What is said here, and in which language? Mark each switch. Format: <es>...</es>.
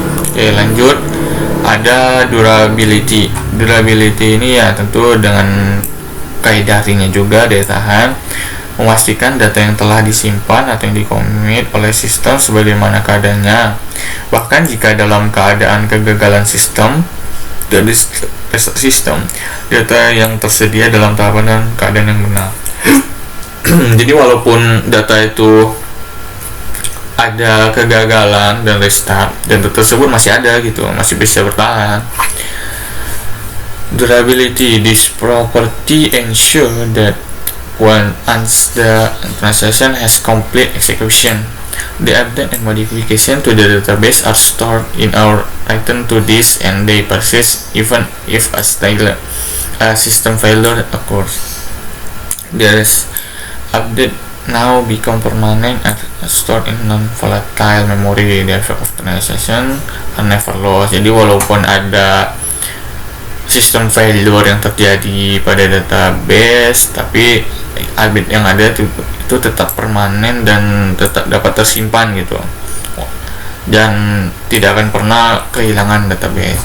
<id>Oke, lanjut. Ada durability. Durability ini ya tentu dengan kaidah artinya juga daya tahan, memastikan data yang telah disimpan atau yang dikomit oleh sistem sebagaimana keadaannya, bahkan jika dalam keadaan kegagalan sistem dari sistem, data yang tersedia dalam tahapan dan keadaan yang benar. Jadi walaupun data itu ada kegagalan dan restart, dan data tersebut masih ada gitu, masih bisa bertahan.</id> <en>Durability, this property ensure that once the transaction has complete execution, the update and modification to the database are stored in our written to disk and they persist even if a system failure occurs. This update now become permanent and stored in non-volatile memory. The effect of transaction are never lost.</en> <id>Jadi walaupun ada sistem failure yang terjadi pada database, tapi update yang ada itu tetap permanen dan tetap dapat tersimpan gitu, dan tidak akan pernah kehilangan database.</id>